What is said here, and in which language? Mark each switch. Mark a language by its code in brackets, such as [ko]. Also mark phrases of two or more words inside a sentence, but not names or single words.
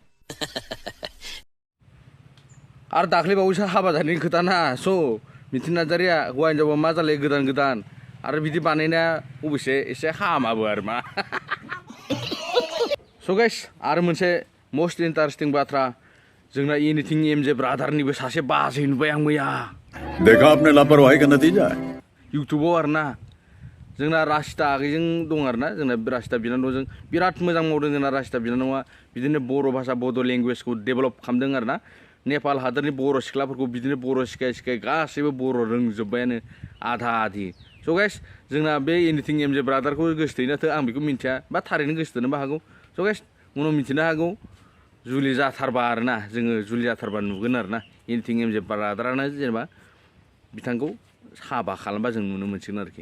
[brx] आरो दाख्लै बावैसो हाबा जानायनि खोथा ना स' मिथिना नार्जारिया हौवा हिनजावा मा जालाय गोदान आरो बिदि बानायनाया अबयसे एसे हामाबो आरो मा स' गाइस आरो मोनसे [en] most interesting [brx] बाथ्रा जोंना एनिथिं एमजे ब्रादारनिबो सासे बाजै नुबाय आं मैया [hi] देखा आपने लापरवाही का नतीजा है [brx] इउटुबाव आरोना जोंना रासिता आगैजों दं आरोना जोंना रासिता बिनानावजों बिराद मोजां मावदों जोंना रासिता बिनानावा बिदिनो बर' भाषा बड' लेंगुवेजखौ डेभेलप खालामदों आरोना नेपाल हादरनि बर' सिख्लाफोरखौ बिदिनो बर' सिखाय गासैबो बर' रोंजोब्बायानो आधा आधि स' गाइस जोंना बे एनिथिं एमजे ब्रादारखौ गोसोथोयोनाथो आं बेखौ मिन्थिया बा थारैनो गोसोथोनोबो हागौ स' गाइस उनाव मिथिनो हागौ जुलि जाथारबा आरोना जोङो जुलि जाथारबा नुगोन आरोना एनिथिं एमजे ब्रादारानो जेनेबा बिथांखौ हाबा खालामबा जों नुनो मोनसिगोन आरोखि